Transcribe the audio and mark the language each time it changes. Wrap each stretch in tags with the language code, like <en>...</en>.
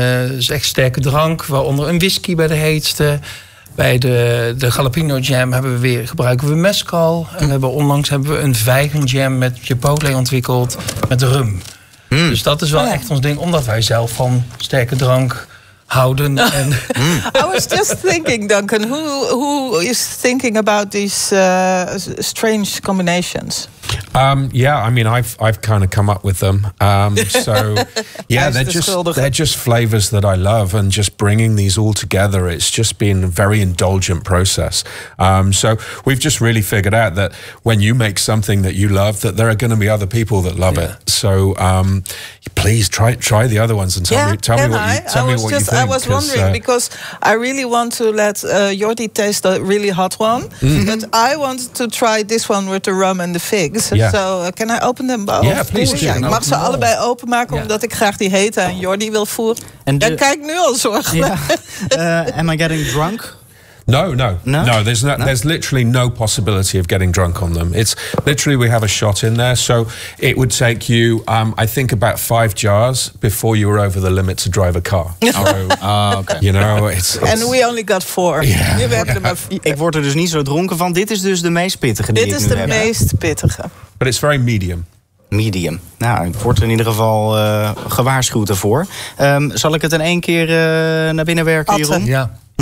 <nl>Dus echt sterke drank, waaronder een whisky bij de heetste. Bij de jalapeno jam gebruiken we mezcal. En onlangs hebben we een vijgenjam met chipotle ontwikkeld met rum. Mm. Dus dat is wel echt ons ding, omdat wij zelf van sterke drank houden. En</nl> <en>I was just thinking, Duncan, who is thinking about these strange combinations? I've kind of come up with them. They're just flavors that I love, and just bringing these all together, it's just been a very indulgent process. So we've just really figured out that when you make something that you love, that there are going to be other people that love it. So please try the other ones and tell me what you think. I was wondering because I really want to let Jordi taste the really hot one, but I want to try this one with the rum and the figs. Yeah. So can I open them both? Yeah, please. Yeah,</en> <nl>ik mag ze allebei openmaken omdat ik graag die hete aan Jordi wil voeren. En dan kijk nu al zorg.</nl> <en>Yeah. Am I getting drunk? No. There's literally no possibility of getting drunk on them. It's literally, we have a shot in there. So it would take you, I think, about 5 jars before you were over the limit to drive a car. Okay. You know, it's... And we only got 4. Yeah.</en> <nl>Ik word er dus niet zo dronken van. Dit is dus de meest pittige die ik nu heb. Dit is de meest pittige.</nl> <en>But it's very medium. Medium.</en> <nl>Nou, ik word er in ieder geval gewaarschuwd ervoor. Zal ik het in 1 keer naar binnen werken, Atten. Ja.</nl>